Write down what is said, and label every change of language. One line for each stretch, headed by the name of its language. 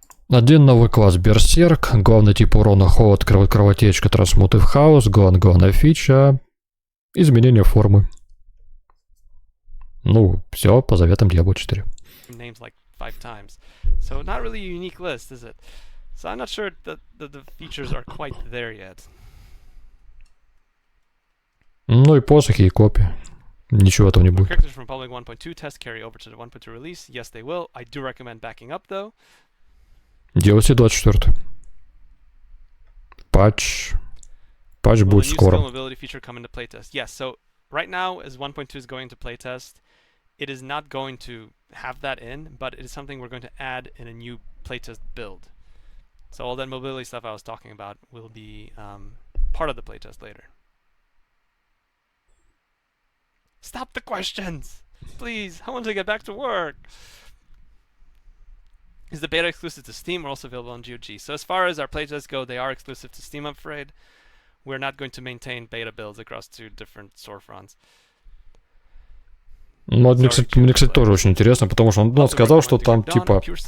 Russian: Один новый класс Берсерк. Главный тип урона холод, кровотечка, трансмутив хаос. Главная фича. Изменение формы. Ну, все по заветам Diablo 4.
English: Names like 5 times. So not really a unique list, is it? So I'm not sure that the features are quite there yet.
Russian: Ну и посохи, и копии. Ничего этого не будет.
English: Characters from Public 1.2 test carry over to the 1.2 release. Yes, they will. I do recommend backing up, though.
Russian: DLC 24. Патч будет скоро.
English: Will the new skill mobility feature come into playtest? Yes, so right now, as 1.2 is going to playtest, it is not going to have that in, but it is something we're going to add in a new playtest build. So all that mobility stuff I was talking about will be part of the playtest later. Stop the questions! Please, I want to get back to work! Is the beta exclusive to Steam or also available on GOG? So as far as our playtests go, they are exclusive to Steam, I'm afraid. We're not going to maintain beta builds across 2 different storefronts.
Russian: Ну, мне, кстати, тоже очень интересно, потому что он сказал, что там, типа...